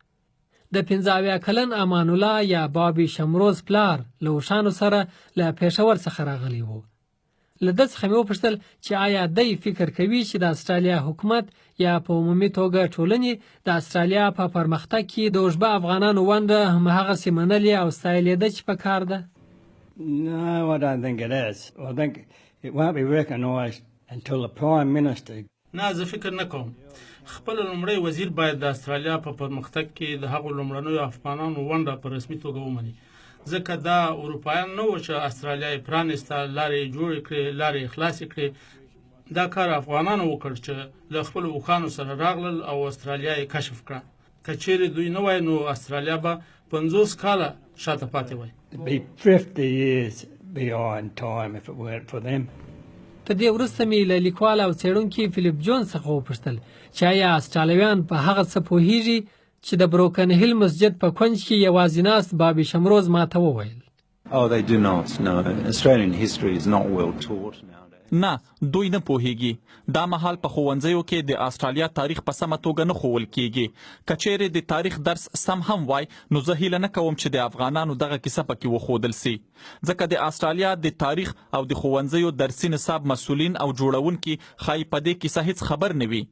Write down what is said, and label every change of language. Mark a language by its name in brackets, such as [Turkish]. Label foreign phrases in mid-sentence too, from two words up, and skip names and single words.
[Pashto] د 15 کلن امان الله یا بابي شمروز پلار له اوښانو سره له پېښور څخه راغلی و. له ده څخه مې وپوښتل چې آیا دی فکر کوي چې د استرالیا حکومت یا په عمومي توګه ټولنې د استرالیا په پرمختګ کې د اوژبه افغانانو ونډه همهغسې منلې او ستایلې ده چې په کار ده؟ [English] No, I don't think it is. I think it won't be recognised until the Prime Minister. [Pashto] نه زه فکر نه کوم. خپل لومړی وزیر باید د استرالیا په پرمختګ کې د هغو لومړنیو افغانانو ونډه په رسمي توګه ومني. ځکه دا اروپایان نه و چې استرالیا یې پرانېسته، لارې جوړې کړې، لارې خلاصې کړې. دا کار افغانانو وکړ چې له خپلو اوښانو سره راغلل او استرالیا یې کشف کړه. که چیرې دوی نه وای نو استرالیا به 50 کاله شاته پاتې وای. [English] It'd be 50 years behind time if it weren't for them. [Pashto] تر دې وروسته مې له لیکوال او څېړونکي فلیپ جونز څخه وپوښتل چې آیا استرالیویان په هغه څه پوهیږي چې د بروکن هیل مسجد په کونج کې یوازې ناست بابي شمروز ماته وویل. [English] Oh, they do not. No, Australian history is not well taught nowadays. [Pashto] نه دوی نه پوهیږي. دا مهال په ښوونځیو کې د استرالیا تاریخ په سمه توګه نه ښوول کیږي. که چیرې د تاریخ درس سم هم وای نو زه هیله نه کوم چې د افغانانو دغه کیسه پکې وښودل سي، ځکه د استرالیا د تاریخ او د ښوونځیو درسي نصاب مسؤلین او جوړونکي ښایي په دې کیسه هیڅ خبر نه وي.